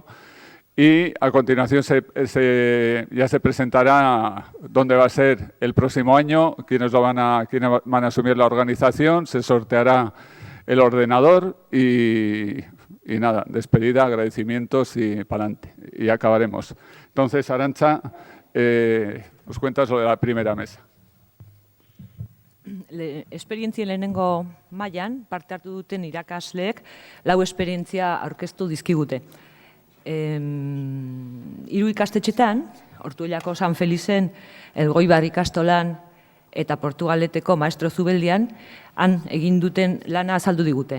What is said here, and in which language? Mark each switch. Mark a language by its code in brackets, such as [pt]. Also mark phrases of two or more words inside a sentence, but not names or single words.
[es] Y a continuación ya se presentará dónde va a ser el próximo año, quiénes van a asumir la organización, se sorteará el ordenador y nada, despedida, agradecimientos y para adelante. Y acabaremos. Entonces, Arantza, nos cuentas lo de la primera mesa. [eu] Esperientzien lehenengo mailan parte hartu duten irakasleek lau esperientzia aurkeztu dizkigute. 3 ikastetxetan, Ortuellako San Felizen, Elgoibar ikastolan eta Portugaleteko Maestro Zubeldian, han egin duten lana azaldu digute.